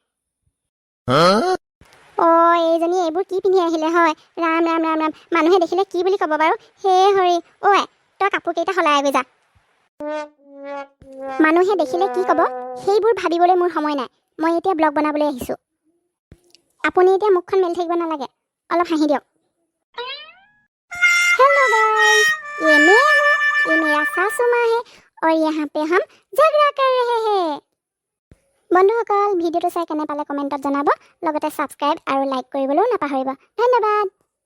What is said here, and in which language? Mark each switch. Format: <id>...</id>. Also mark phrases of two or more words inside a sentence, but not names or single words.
<as>এইজনী এইবোৰ কি পিন্ধি আহিলে হয় ৰাম ৰাম ৰাম ৰাম মানুহে দেখিলে কি বুলি ক'ব বাৰু হে হৰি তই কাপোৰকেইটা সলাই গৈ যা মানুহে দেখিলে কি ক'ব সেইবোৰ ভাবিবলৈ মোৰ সময় নাই মই এতিয়া ব্লগ বনাবলৈ আহিছোঁ আপুনি এতিয়া মুখখন মেলি থাকিব নালাগে অলপ হাঁহি দিয়ক</as> <en>hello guys</en> <hi>ये मैं हूँ ये मेरा सासू माँ है और यहाँ पे हम झगड़ा कर रहे हैं</hi> <as>বন্ধুসকল ভিডিঅ'টো চাই কেনে পালে কমেণ্টত জনাব লগতে ছাবস্ক্ৰাইব আৰু লাইক কৰিবলৈও নাপাহৰিব ধন্যবাদ</as>